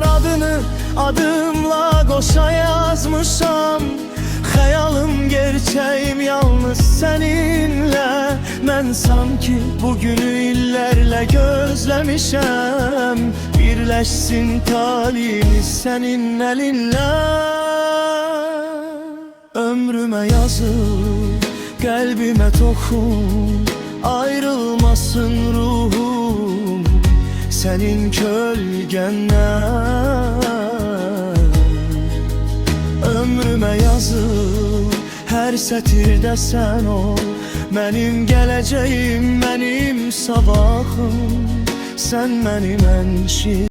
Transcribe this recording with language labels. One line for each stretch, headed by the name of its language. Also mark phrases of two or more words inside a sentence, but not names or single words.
Azerbaijani: Adını adımla qoşa yazmışam, xəyalım gerçəyim yalnız səninlə. Mən sanki bugünü illərlə gözləmişəm, birləşsin talihimiz sənin əlinlə.
Turkish: Ömrüme yazıp kalbime dokun, ayrılmasın ruhum senin kölgenden. Ömrüme yazıp
Azerbaijani: her sətirdə sən ol, mənim gələcəyim, mənim sabahım. Sən mənim ən şirin